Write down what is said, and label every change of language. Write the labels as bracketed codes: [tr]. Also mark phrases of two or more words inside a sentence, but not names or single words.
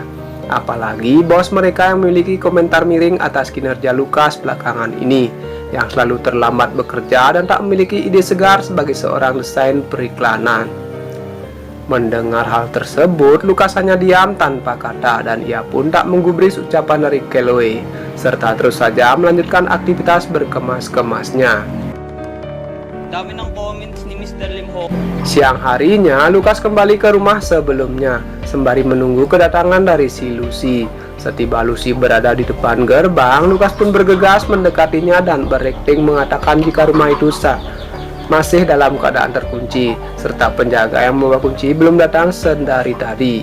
[id] Apalagi bos mereka yang memiliki komentar miring atas kinerja Lukas belakangan ini, yang selalu terlambat bekerja dan tak memiliki ide segar sebagai seorang desain periklanan. Mendengar hal tersebut, Lukas hanya diam tanpa kata dan ia pun tak menggubris ucapan dari Chloe. serta terus saja melanjutkan aktivitas berkemas-kemasnya. [tl] Dami ng comments ni Mr. Lim Ho. [id] Siang harinya, Lukas kembali ke rumah sebelumnya, sembari menunggu kedatangan dari si Lucy. Setiba Lucy berada di depan gerbang, Lukas pun bergegas mendekatinya dan berakting mengatakan jika rumah itu masih dalam keadaan terkunci, serta penjaga yang membawa kunci belum datang sedari tadi.